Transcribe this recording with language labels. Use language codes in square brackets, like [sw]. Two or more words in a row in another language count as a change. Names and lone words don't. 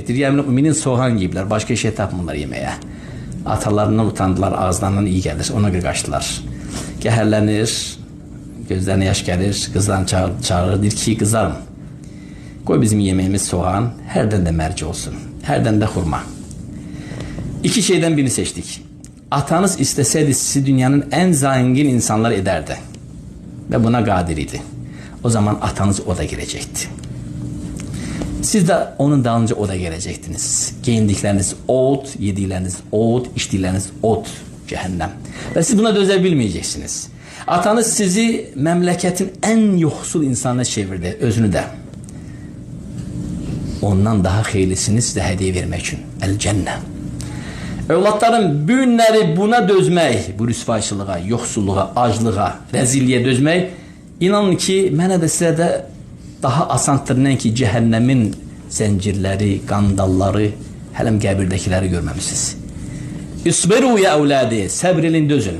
[az] Deyir, Əmin Müminin soğan yiyiblər, başqa şey tapmırlar yeməyə. Atalarından utandılar, ağızlarından iyi gəlir, ona görə qaçdılar. Gəhərlənir, gözlərinə yaş gəlir, qızlarını çağırır, deyir ki, qızlarım, qoy bizim yeməyimiz soğan, hərdən də mərci olsun, hərdən də xurma. [tr] İki şeyden birini seçtik. Atanız isteseydi sizi dünyanın en zengin insanlar ederdi. Ve buna kadir idi. O zaman atanız o da girecekti. Siz de onun dalınca o da gelecektiniz. Giyindikleriniz ot, yedikleriniz ot, içtikleriniz ot, cehennem. Ve siz buna dözebilmeyeceksiniz. Atanız sizi memleketin en yoksul insanına çevirdi, özünü de. Ondan daha hayırlısını size hediye vermek için. [ar] الجنة. [az] Evlatlarım, bu günləri buna dözmək, bu rüsvayçılığa, yoxsulluğa, aclığa, rəzilliyə dözmək, inanın ki, mənə də sizə də daha asandır ki, cəhənnəmin zəncirləri, qandalları, hələm qəbirdəkiləri görməmişsiniz. [ar] اصبروا يا أولادي, [az] səbr edin, dözün.